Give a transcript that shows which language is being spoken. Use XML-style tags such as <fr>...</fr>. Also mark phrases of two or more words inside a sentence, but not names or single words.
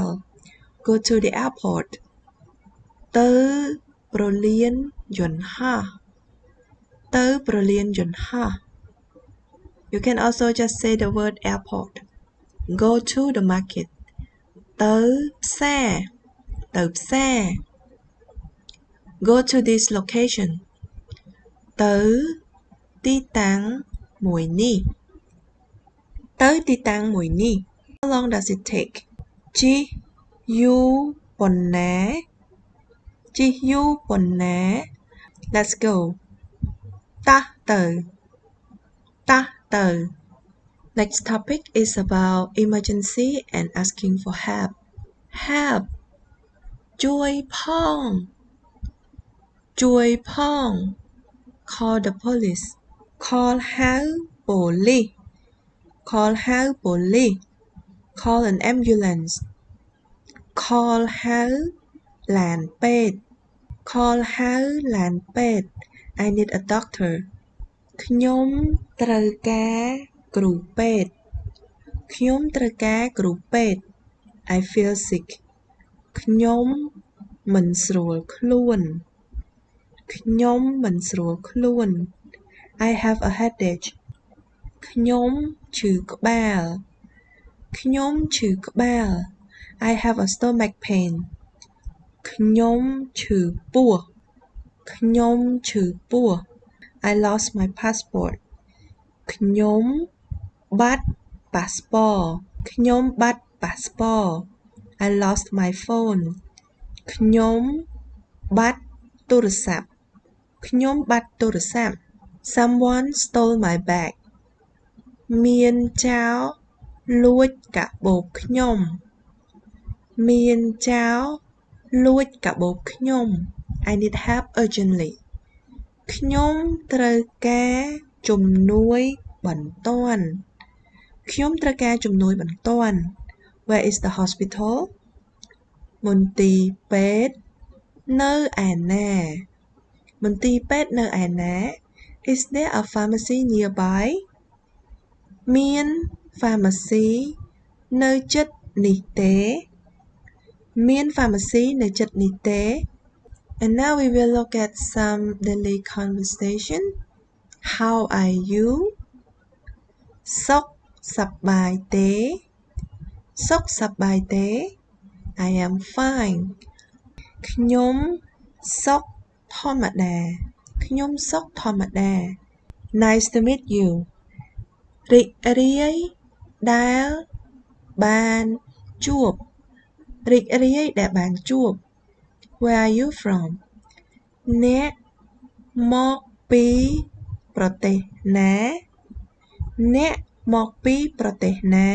<en>Go to the airport.</en> <km>ទៅប្រលានយន្តហោះ ទៅប្រលានយន្តហោះ</km> <en>You can also just say the word airport. Go to the market.</en> <km>ទៅផ្សារ ទៅផ្សារ</km> <en>Go to this location.</en> <km>ទៅទីតាំងមួយនេះ ទៅទីតាំងមួយនេះ</km> <en>How long does it take?</en> <km>ជិះយូរប៉ុណ្ណា ជិះយូរប៉ុណ្ណា</km> <en>Let's go.</en> <km>តោះទៅ តោះទៅ</km> <en>Next topic is about emergency and asking for help. Help</en> <km>ជួយផង ជួយផង</km> <en>Call the police. Call</en> <km>ហៅប៉ូលីស</km> <en>Call</en> <km>ហៅប៉ូលីស</km> <en>Call an ambulance.</en> <km>Call ហៅឡានពេទ្យ call ហៅឡានពេទ្យ</km> <en>I need a doctor</en> <km>ខ្ញុំត្រូវការគ្រូពេទ្យខ្ញុំត្រូវការគ្រូពេទ្យ</km> <en>I feel sick</en> <km>ខ្ញុំមិនស្រួលខ្លួនខ្ញុំមិនស្រួលខ្លួន</km> <en>I have a headache</en> <km>ខ្ញុំឈឺក្បាលខ្ញុំឈឺក្បាល</km> <en>I have a stomach pain</en> <km>ខ្ញុំឈឺពោះខ្ញុំឈឺពោះ</km> <en>I lost my passport</en> <km>ខ្ញុំបាត់ប៉ាសពតខ្ញុំបាត់ប៉ាសពត</km> <en>I lost my phone</en> <km>ខ្ញុំ បាត់ទូរស័ព្ទខ្ញុំបាត់ទូរស័ព្ទ</km> <en>Someone stole my bag</en> <km>មានចោរលួចកាបូបខ្ញុំមានចោរ លួចកាបូបខ្ញុំ</km> <en>I need help urgently</en> <km>ខ្ញុំត្រូវការជំនួយបន្ទាន់ខ្ញុំត្រូវការ</km> <en>ជំនួយបន្ទាន់ Where is the hospital</en> <km>មន្ទីរពេទ្យនៅ ឯណាមន្ទីរពេទ្យនៅឯណា</km> <en>Is there a pharmacy nearby</en> <km>មាន pharmacy នៅជិតនេះទេមាន pharmacy នៅជិតនេះទេ</km> <en>And now we will look at some daily conversation How are you</en> <km>សុខសប្បាយទេសុខសប្បាយទេ</km> <en>I am fine</en> <km>ខ្ញុំសុខធម្មតាខ្ញុំសុខធម្មតា</km> <en>Nice to meet you</en> <km>រីករាយដែលបានជួបរីករាយដែលបានជួប</km> <en>Where are you from</en> <km>អ្នកមកពីប្រទេសណាអ្នកមកពីប្រទេសណា</km>